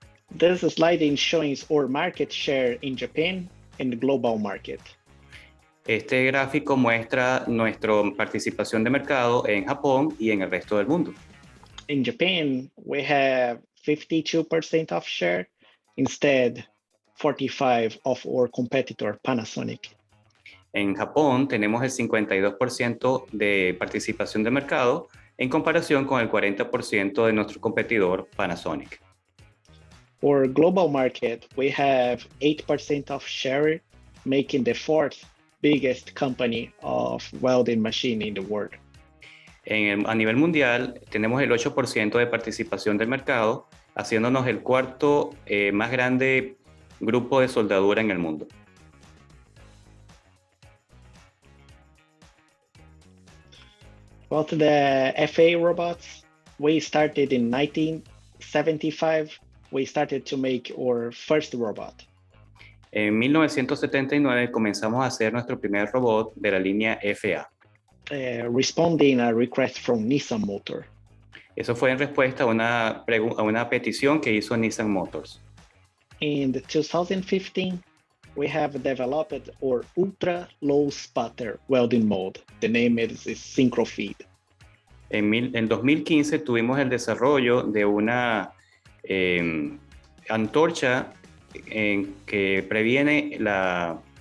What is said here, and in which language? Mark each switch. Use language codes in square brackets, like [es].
[en] This slide is showing our market share in Japan and the global market. [es] Este gráfico muestra nuestra participación de mercado en Japón y en el resto del mundo. [en] In Japan, we have 52% of share, instead 45% of our competitor Panasonic. [es] En Japón tenemos el 52% de participación de mercado en comparación con el 40% de nuestro competidor Panasonic. [en] For global market, we have 8% of share, making the fourth biggest company of welding machine in the world. [es] A nivel mundial tenemos el 8% de participación del mercado, haciéndonos el cuarto más grande grupo de soldadura en el mundo. [en] About the FA robots, we started in 1975. We started to make our first robot. [es] En 1979 comenzamos a hacer nuestro primer robot de la línea FA. [en] Responding a request from Nissan Motor. [es] Eso fue en respuesta a una petición que hizo Nissan Motors. [en] In 2015, we have developed our ultra low sputter welding mode. The name is Synchrofeed. [es] En 2015 tuvimos el desarrollo de una antorcha que previene la